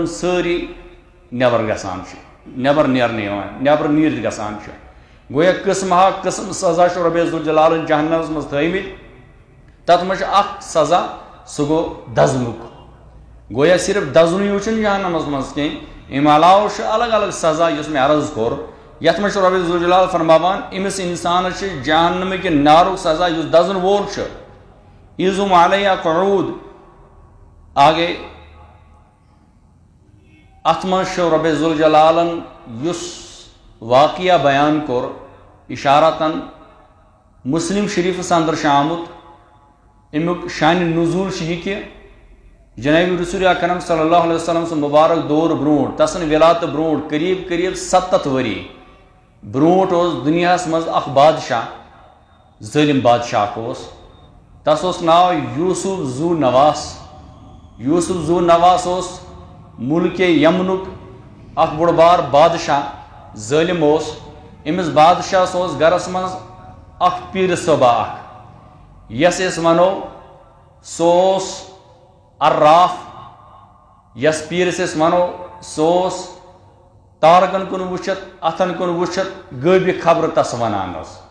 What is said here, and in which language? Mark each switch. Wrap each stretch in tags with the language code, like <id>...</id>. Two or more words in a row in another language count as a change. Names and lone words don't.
<ks>سٲری نٮ۪بر گژھان چھِ نٮ۪بر نیرنہٕ یِوان نٮ۪بر نیٖرِتھ گژھان چھِ گویا قسم ہا قسم سزا چھُ رۄبِ ذوالجلالن جہنمس منٛز تھٲومٕتۍ تتھ منٛز چھُ اکھ سزا سُہ گوٚو دزنُک گویا صرف دزنُے یوت چھُنہٕ جہنمس منٛز کینٛہہ امہِ علاوٕ چھُ الگ الگ سزا یُس مےٚ عرض کوٚر یتھ منٛز چھُ رۄبِ ذوالجلال فرماوان أمِس انسانس چھُ جہنمٕکہِ نارُک سزا یُس دزن وول چھُ</ks> <ar>ایزم علیہ قعود</ar> <ks>آگے ات منٛز چھُ رۄبِ ذوالجلالن یُس واقعہ بیان کوٚر اشارتن مسلم شریفس اندر چھُ آمُت امیُک شانہِ نزول چھُ یہِ کہِ جناب رسول اکرم</ks> <ar>صلی اللہ علیہ وسلم</ar> <ks>سُنٛد مبارک دور برونٛٹھ تسن ولادت برونٛٹھ قریب قریب 70 ؤری برونٛٹھ اوس دُنیاہس منٛز اکھ بادشاہ ظٲلم بادشاہ اکھ اوس تس اوس ناو یوسف ذو نواس یوسف ذو نواس اوس ملکِ یمنُک اکھ بوٚڑ بار بادشاہ ظٲلم اوس أمِس بادشاہس اوس گرس منٛز اکھ پیٖرٕ صٲبا اکھ یس أسۍ ونو سُہ اوس عراف یس پیٖرس أسۍ ونو سُہ اوس تارکن کُن وٕچھِتھ اتھن کُن وٕچھِتھ غٲبہِ خبرٕ تس ونان ٲس</ks>